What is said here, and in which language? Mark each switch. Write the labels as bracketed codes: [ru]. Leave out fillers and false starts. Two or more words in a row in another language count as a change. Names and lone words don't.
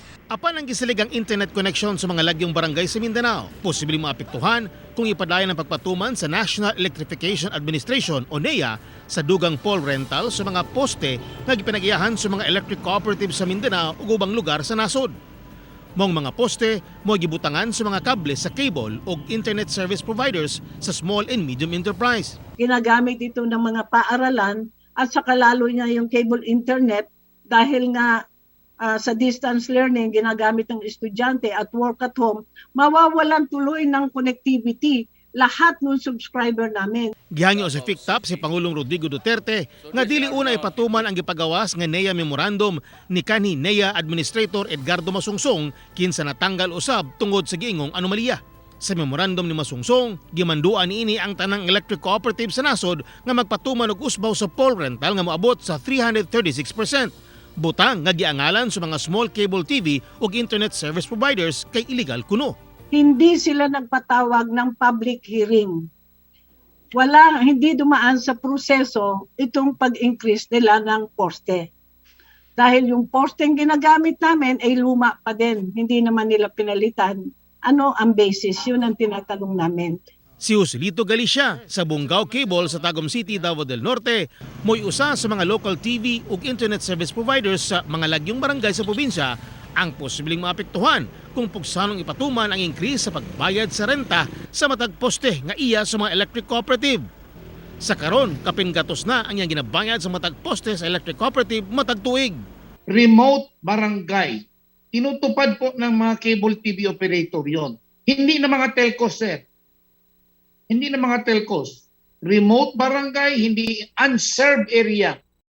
[ceb] Apan ang gisaligang [en] internet connection [ceb] sa mga lagyong barangay sa Mindanao, posibleng maapektuhan kung ipadayon ang pagpatuman sa National Electrification Administration o NEA sa dugang [en] pole rental [ceb] sa mga poste na gipinagiyahan sa mga [en] electric cooperatives [ceb] sa Mindanao ug ubang lugar sa nasod. Mong mga poste mo gibutangan sa mga kable sa cable o [en] internet service providers [ceb] sa [en] small and medium enterprise. [tl] Ginagamit ito ng mga paaralan at saka lalo niya yung [en] cable internet [tl] dahil nga sa [en] distance learning [tl] ginagamit ng estudyante at [en] work at home, [tl] mawawalan tuloy ng connectivity lahat ng subscriber namin. [ceb] Gihanyo sa FECTAP si Pangulong Rodrigo Duterte nga dili una ipatuman ang gipagawas nga NEA memorandum ni kanhi NEA Administrator Edgardo Masungsong kinsa natanggal usab tungod sa giingong anomalya. Sa memorandum ni Masungsong, gimanduan niini ang tanang [en] electric cooperative [ceb] sa nasod nga magpatuman og usbaw sa [en] pole rental [ceb] nga moabot sa 336%. Butang nga giangalan sa mga [en] small cable TV [ceb] ug [en] internet service providers [ceb] kay illegal kuno. [tl] Hindi sila nagpatawag ng [en] public hearing. [tl] Hindi dumaan sa proseso itong pag-increase nila ng poste. Dahil yung posteng ginagamit namin ay luma pa din. Hindi naman nila pinalitan. Ano ang basis? Yun ang tinatanong namin. [ceb] Si Joselito Galicia sa Bungaw Cable sa Tagum City, Davao del Norte, mo'y usa sa mga [en] local TV [ceb] ug [en] internet service providers [ceb] sa mga lagyong barangay sa probinsya ang posibleng maapektuhan kung pugsanong ipatuman ang increase sa pagbayad sa renta sa matag poste nga iya sa mga [en] electric cooperative. [ceb] Sa karon, kapin gatos na ang iyang ginabayad sa matag poste sa [en] electric cooperative [ceb] matag tuig. [en] Remote barangay. [tl] Tinutupad po ng mga [en] cable TV operator [tl] yon. Hindi na mga telcos, sir. Hindi na mga telcos. [en] Remote barangay, hindi unserved area.